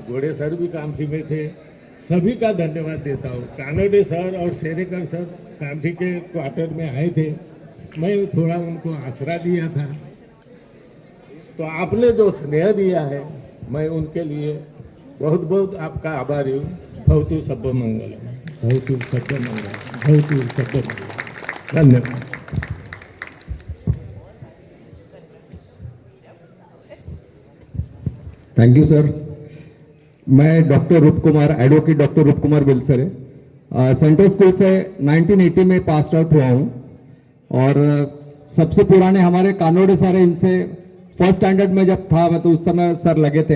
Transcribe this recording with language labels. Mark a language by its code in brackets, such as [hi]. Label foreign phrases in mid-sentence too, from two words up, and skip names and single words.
[hi] घोड़े सर भी कामठी में थे, सभी का धन्यवाद देता हूँ। कानोडे सर और शेरेकर सर कामठी के क्वार्टर में आए थे, मैं थोड़ा उनको आसरा दिया था। तो आपने जो स्नेह दिया है, मैं उनके लिए बहुत बहुत आपका आभारी हूँ। [pi] भवतु सब्ब मंगलम, भवतु सब्ब मंगलम, भवतु सब्ब मंगलम। [hi] धन्यवाद। [en] Thank you sir. [hi] मैं डॉक्टर रूप कुमार, एडवोकेट डॉक्टर रूप कुमार बेलसरे, सेंट्रल स्कूल से 1980 में [en] pass out [hi] हुआ हूँ, और सबसे पुराने हमारे कानोडे सर हैं, इनसे [en] first standard [hi] में जब था मैं, तो उस समय सर लगे थे।